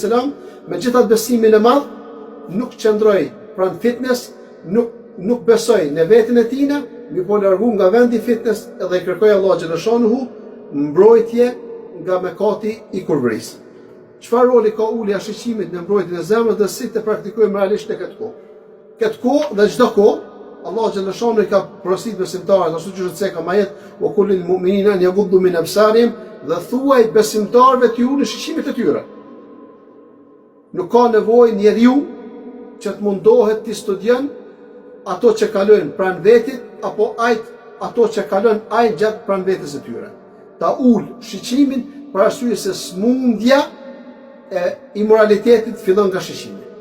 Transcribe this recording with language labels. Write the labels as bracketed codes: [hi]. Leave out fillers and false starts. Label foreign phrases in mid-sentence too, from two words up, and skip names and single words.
[sq] me gjitha të besimin e madh, nuk qëndroj pranë fitnes, nuk besoj në veten e tina, mi po largu nga vendi fitnes edhe i kërkoj Allah xhaleshanuhu mbrojtje nga mëkati i kurvërisë. Çfarë roli ka ulja shiqimit në mbrojtjen e zemrës dhe si të praktikojmë realisht në këtë kohë? Këtë kohë dhe çdo kohë Allah xhaleshanuhu i ka porositur besimtarët, ashtu që thotë ka majet [ar] وقل للمؤمنين أن يغضوا من أبصارهم, [sq] dhe thuaj besimtarëve të ulë shiqimet e tyre. Nuk ka nevojë njeriu që të mundohet të studion ato që kalojnë pranë vetit apo ato që kalojnë gjatë pranë vetes së tyre. Ta ul shiqimin për arsye se smundja e imoralitetit fillon nga shiqimi.